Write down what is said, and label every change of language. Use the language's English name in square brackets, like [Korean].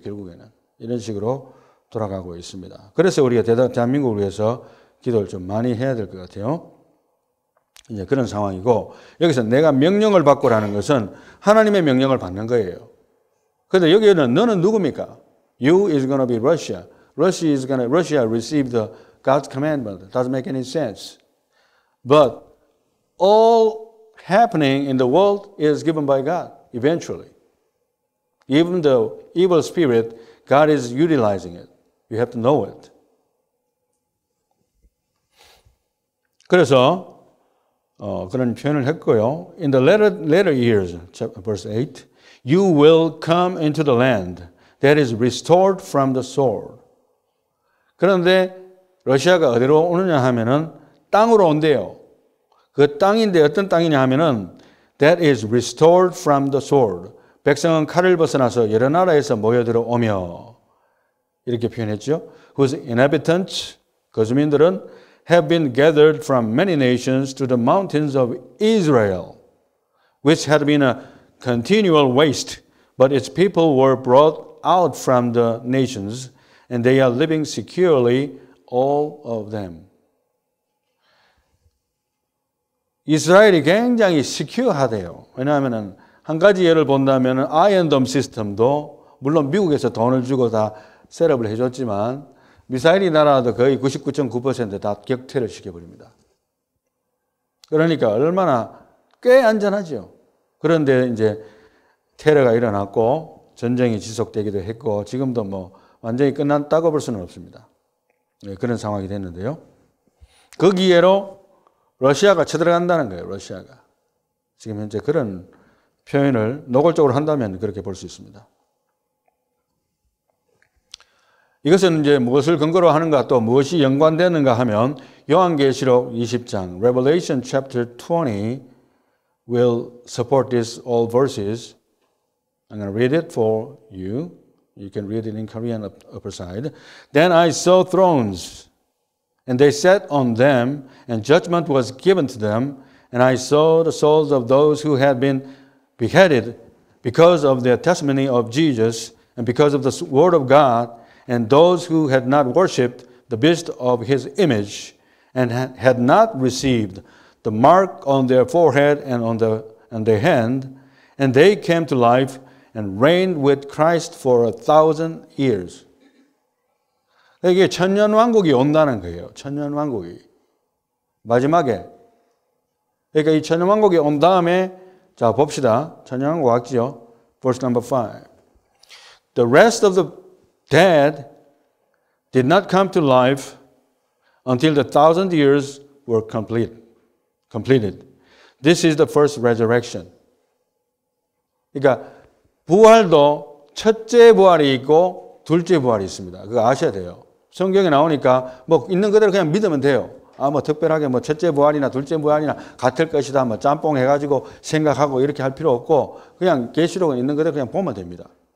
[Korean] 결국에는 이런 식으로 돌아가고 있습니다. 그래서 우리가 대한민국을 위해서 기도를 좀 많이 해야 될 것 같아요. 이제 그런 상황이고 여기서 내가 명령을 받고라는 것은 하나님의 명령을 받는 거예요. 그런데 여기는 너는 누굽니까? [English] You is going to be Russia. Russia received the God's commandment. Doesn't make any sense. But all happening in the world is given by God eventually. Even the evil spirit, God is utilizing it. You have to know it. [Korean] 그래서 그런 표현을 했고요. [English] In the latter years, verse 8, you will come into the land that is restored from the sword. [Korean] 그런데 러시아가 어디로 오느냐 하면은 땅으로 온대요. 그 땅인데 어떤 땅이냐 하면은 [English] that is restored from the sword. [Korean] 백성은 칼을 벗어나서 여러 나라에서 모여들어오며 이렇게 표현했죠. [English] Whose inhabitants, [Korean] 거주민들은 [English] have been gathered from many nations to the mountains of Israel, which had been a continual waste, but its people were brought out from the nations, and they are living securely, all of them. [Korean] 이스라엘이 굉장히 시큐어하대요. 왜냐하면 한 가지 예를 본다면 아이언돔 시스템도 물론 미국에서 돈을 주고 다 셋업을 해줬지만 미사일이 날아도 거의 99.9% 다 격퇴를 시켜버립니다. 그러니까 얼마나 꽤 안전하죠. 그런데 이제 테러가 일어났고 전쟁이 지속되기도 했고 지금도 뭐 완전히 끝났다고 볼 수는 없습니다. 네, 그런 상황이 됐는데요. 그 기회로 러시아가 쳐들어간다는 거예요. 러시아가. 지금 현재 그런 표현을 노골적으로 한다면 그렇게 볼 수 있습니다. 이것은 이제 무엇을 근거로 하는가 또 무엇이 연관되는가 하면 요한계시록 20장, [English] Revelation chapter 20 will support these all verses. I'm going to read it for you. You can read it in Korean upper side. Then I saw thrones, and they sat on them, and judgment was given to them. And I saw the souls of those who had been beheaded because of their testimony of Jesus and because of the word of God, and those who had not worshipped the beast of his image and had not received the mark on their forehead and on their hand, and they came to life and reigned with Christ for 1,000 years. [Korean] 이게 천년왕국이 온다는 거예요. 천년왕국이. 마지막에. 그러니까 이 천년왕국이 온 다음에 자 봅시다. 천년왕국 왔죠. [English] Verse number 5. The rest of the dead did not come to life until the 1,000 years were completed. This is the first resurrection. [Korean] 그러니까 부활도 첫째 부활이 있고 둘째 부활이 있습니다. 그거 아셔야 돼요. 성경에 나오니까 뭐 있는 그대로 그냥 믿으면 돼요. 뭐 특별하게 뭐 첫째 부활이나 둘째 부활이나 같을 것이다. 뭐 짬뽕 해가지고 생각하고 이렇게 할 필요 없고 그냥 계시록은 있는 그대로 그냥 보면 됩니다.